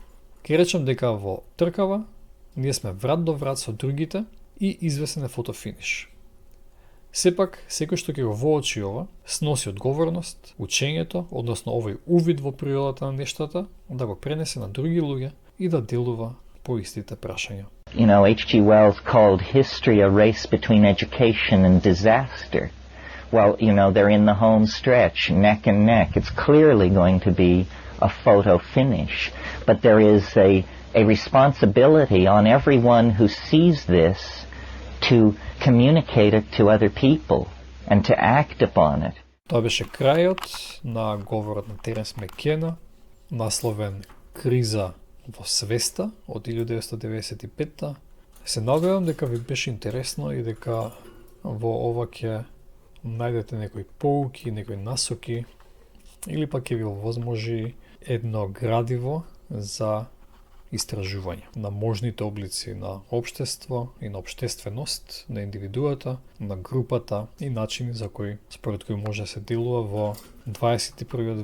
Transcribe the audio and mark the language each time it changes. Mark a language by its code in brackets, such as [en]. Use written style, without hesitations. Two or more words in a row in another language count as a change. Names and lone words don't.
[mk] Ке речем дека во тркава ние сме врат до врат со другите и извесен е фотофиниш. Сепак, секој што ќе го воочи ова, сноси одговорност, учењето, односно овој увид во природата на нештата, да го пренесе на други луѓе и да делува по истите прашања. [en] You know, H.G. Wells called history a race between education and disaster. Well, you know, they're in the home stretch, neck and neck. It's clearly going to be a photo finish. But there is a responsibility on everyone who sees this to communicate it to other people and to act upon it. [mk] Тоа беше крајот на говорот на Теренс Мекена, насловен Криза во свеста од 1995. Се надевам дека ви беше интересно и дека во ова ќе најдете некои поуки, некои насоки или пак ќе ви овозможи едно градиво за истражување на можните облици на општество и на општественост, на индивидуата, на групата и начини за кои според кои може да се делува во 21.